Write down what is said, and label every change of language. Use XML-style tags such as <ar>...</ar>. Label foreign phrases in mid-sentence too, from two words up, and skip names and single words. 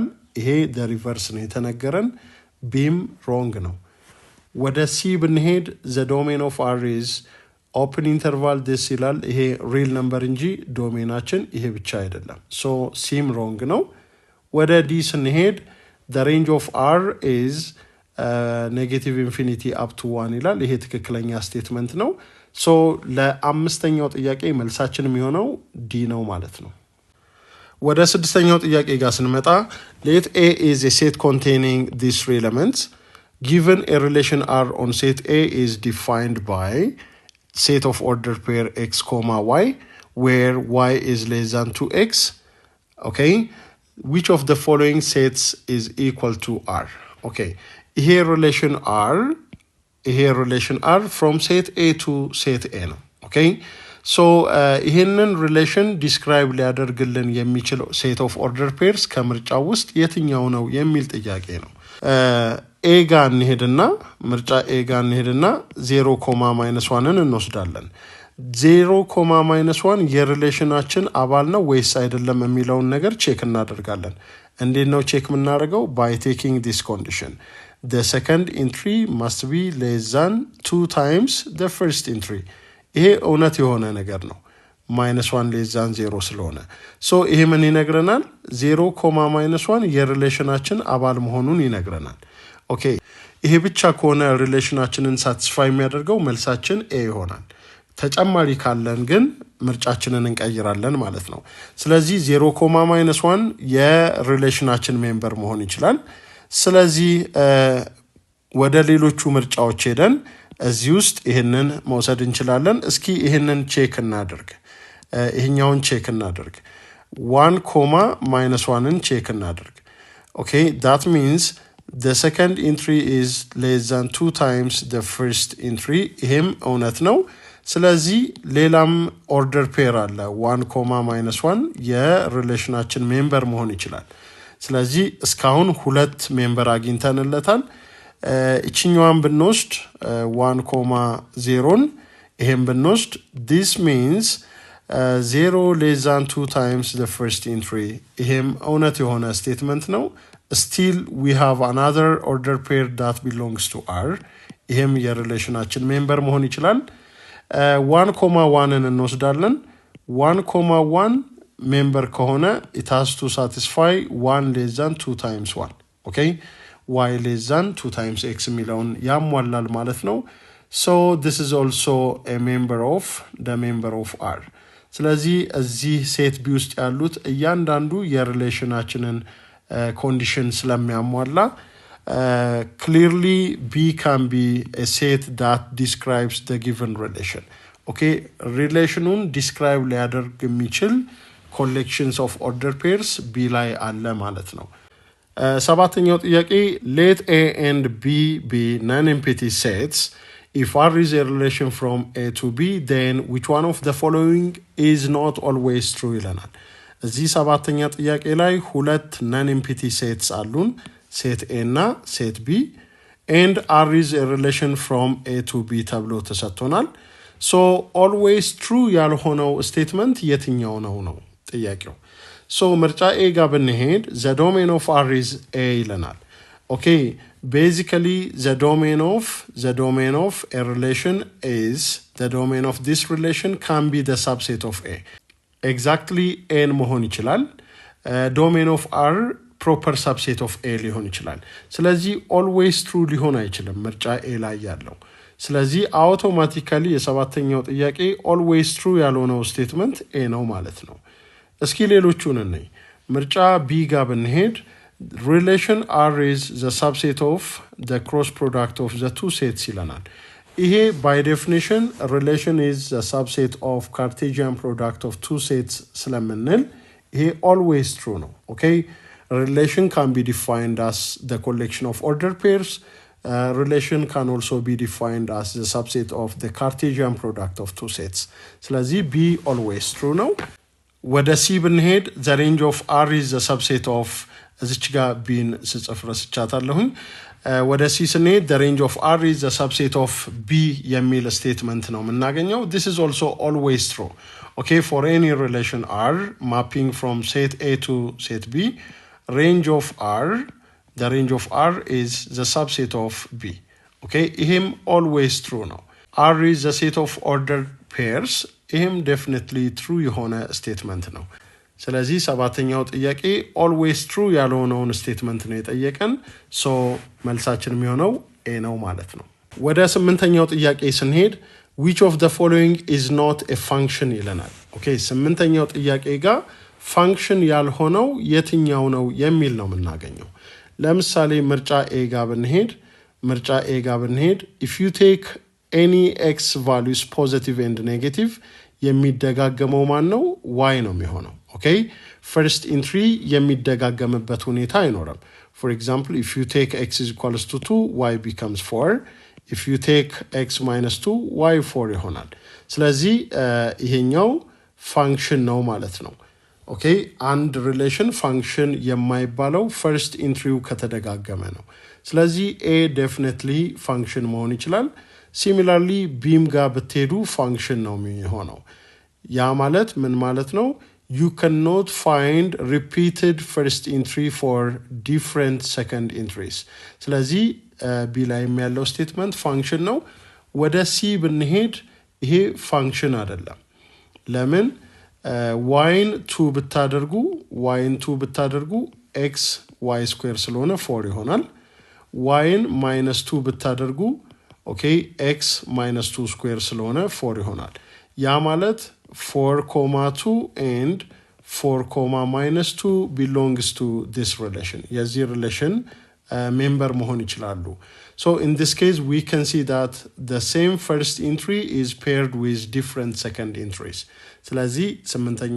<am>ይሄ</am> <en>the reverse</en> <am>ነው የተነገረን. Bም wrong ነው. ወደ C ብንሄድ</am> <en>the domain of R is open interval this ይላል.</en> <am>ይሄ</am> <en>real number</en> <am>እንጂ ዶሜናችን ይሄ ብቻ አይደለም.</am> <en>So</en> <am>Cም wrong ነው. ወደ D ስንሄድ</am> <en>the range of R is negative infinity up to 1 ይላል.</en> <am>ይሄ ትክክለኛ ስቴትመንት ነው. So ለአምስተኛው ጥያቄ መልሳችን የሚሆነው D ነው ማለት ነው. ወደ ስድስተኛው ጥያቄ ጋር ስንመጣ</am> <en>let A is a set containing these three elements. Given a relation R on set A is defined by set of order pair x, y, where y is less than 2x. Okay, which of the following sets is equal to R? Okay, here relation R from set A to set A ነው. Okay, so</en> <am>ይሄንን</am> <en>relation describe</en> <am>ሊያደርግልን የሚችለው</am> <en>set of order pairs</en> <am>ከምርጫው ውስጥ የትኛው ነው የሚል ጥያቄ ነው. A ጋር እንሄድና ምርጫ A ጋር እንሄድና 0, -1ን እንወስዳለን. 0, -1 የሪሌሽናችን አባል ነው ወይስ አይደለም የሚለውን ነገር ቼክ እናደርጋለን. እንዴት ነው ቼክ የምናደርገው?</am> <en>by taking this condition. the second entry must be less than 2 times the first entry.</en> <am>ይሄ እውነት የሆነ ነገር ነው -1</am> <en>less than</en> <am>0 ስለሆነ so ይሄ ምን ይነግረናል 0, -1 የሪሌሽናችን አባል መሆኑን ይነግረናል ኦኬ ይሄ ብቻ ከሆነ ሪሌሽናችንን ሳቲስፋይ የሚያደርገው መልሳችን a ይሆናል ተጨማሪ ካለን ግን ምርጫችንን እንቀይራለን ማለት ነው ስለዚህ 0, -1 የሪሌሽናችን ሜምበር መሆን ይችላል ስለዚህ ወደ ሌሎቹ ምርጫዎች ሄደን እዚህ ውስጥ ይሄንን መውሰድ እንችላለን እስኪ ይሄንን ቼክ እናድርግ ይሄኛውን ቼክ እናድርግ 1, -1ን ቼክ እናድርግ</am> <en>okay that means the second entry is less than 2 times the first entry</en> <am>ይሄም እውነት ነው ስለዚህ ሌላም ኦርደር ፔር አለ 1, -1 የሪሌሽናችን ሜምበር መሆን ይችላል ስለዚህ እስካሁን ሁለት ሜምበር አግኝተንለታል እቺኛዋን ብንወስድ 1, 0ን ይሄን ብንወስድ</am> <en>this means 0 less than 2 times the first entry</en> <am>ይሄም እውነት የሆነ ስቴትመንት ነው</am> <en>still we have another order pair that belongs to R</en> <am>ይሄም የሪሌሽናችን ሜምበር መሆን ይችላል 1, 1ን እንወስዳለን 1, 1 ሜምበር ከሆነ</am> <en>it has to satisfy 1 less than 2 times 1 okay y less than 2 times x</en> <am>የሚለውን ያሟላል ማለት ነው</am> <en>so this is also a member of the member of R</en> <am>ስለዚህ እዚህ ሴት ቢ ውስጥ ያሉት እያንዳንዱ የሪሌሽናችንን ኮንዲሽን ስለሚያሟላ</am> <en>clearly B can be a set that describes the given relation okay relationun describe</en> <am>ሊያደርግ የሚችል</am> <en>collections of order pairs</en> <am>B ላይ አለ ማለት ነው ሰባተኛው ጥያቄ</am> <en>let A and B be non-empty sets if R is a relation from A to B then which one of the following is not always true</en> <am>ይለናል እዚህ ሰባተኛ ጥያቄ ላይ ሁለት</am> <en>non-empty sets አሉን set A እና set B and R is a relation from A to B</en> <am>ተብሎ ተሰጥቶናል</am> <en>so always true</en> <am>ያልሆነው statement የትኛው ነው ጥያቄው</am> <en>so</en> <am>ምርጫ A ጋር ብንሄድ</am> <en>the domain of R is A ይለናል okay basically the domain of a relation is the domain of this relation can be the subset of A exactly A</en> <am>መሆን ይችላል</am> <en>domain of R proper subset of A</en> <am>ሊሆን ይችላል ስለዚህ</am> <en>always true</en> <am>ሊሆን አይችልም ምርጫ A ላይ ያለው ስለዚህ</am> <en>automatically</en> <am>የሰባተኛው ጥያቄ</am> <en>always true</en> <am>ያልሆነው statement A ነው ማለት ነው እስኪ ሌሎቹን እንይ ምርጫ B ጋር ብንሄድ</am> <en>relation R is the subset of the cross product of the two sets</en> <am>ይለናል ይሄ</am> <en>by definition relation is the subset of Cartesian product of two sets</en> <am>ስለምንል ይሄ</am> <en>always true ነው okay relation can be defined as the collection of ordered pairs relation can also be defined as the subset of the Cartesian product of two sets ስለዚህ B always true</en> <am>ነው ወደ C ብንሄድ</am> <en>the range of R is the subset of</en> <am>እዚች ጋር Bን ስጽፍ ረስቻታለሁኝ ወደ C ስንሄድ</am> <en>the range of R is the subset of B</en> <am>የሚል statement ነው የምናገኘው</am> <en>this is also always true okay for any relation R mapping from set A to set B range of R the range of R is the subset of B okay ይሄም always</en> <am>true ነው</am> <en>R is the set of ordered pairs</en> <am>ይሄም</am> <en>definitely true</en> <am>የሆነ statement ነው ስለዚህ ሰባተኛው ጥያቄ</am> <en>always true</en> <am>ያልሆነውን statement ነው የጠየቀን so መልሳችን የሚሆነው A ነው ማለት ነው ወደ ስምንተኛው ጥያቄ ስንሄድ</am> <en>which of the following is not a function</en> <am>ይለናል okay ስምንተኛው ጥያቄ ጋር function ያልሆነው የትኛው ነው የሚል ነው የምናገኘው ለምሳሌ ምርጫ A ጋር</am> <en>ብንሄድ if you take any x values positive and negative</en> <am>የሚደጋገመው ማን ነው y ነው የሚሆነው</am> <en>okay first entry</en> <am>የሚደጋገምበት ሁኔታ አይኖርም</am> <en>for example if you take x is equals to 2 y becomes 4 if you take x minus 2 y 4 ይሆናል</en> <am>ስለዚህ ይሄኛው function ነው ማለት ነው</am> <en>okay and relation function</en> <am>የማይባለው</am> <en>first entry</en> <am>ከተደጋገመ ነው ስለዚህ A definitely function መሆን ይችላል similarly beam ጋር ብትሄዱ function ነው የሚሆነው ያ ማለት ምን ማለት ነው</am> <en>you cannot find repeated first entry for different second entries</en> <am>ስለዚህ ቢ ላይ ያለው ስቴትመንት ፋንክሽን ነው ወደ ሲ ብንሄድ ይሄ ፋንክሽን አይደለም ለምን yን 2 ብታደርጉ x y square ስለሆነ 4 ይሆናል yን -2 ብታደርጉ ኦኬ x -2 square ስለሆነ 4 ይሆናል ያ ማለት</am> <en>4, 2 and 4, -2 belongs to this relation</en> <am>የዚህ relation member መሆን ይችላሉ</am> <en>so in this case we can see that the same first entry is paired with different second entries</en> <am>ስለዚህ ስምንተኛ</am>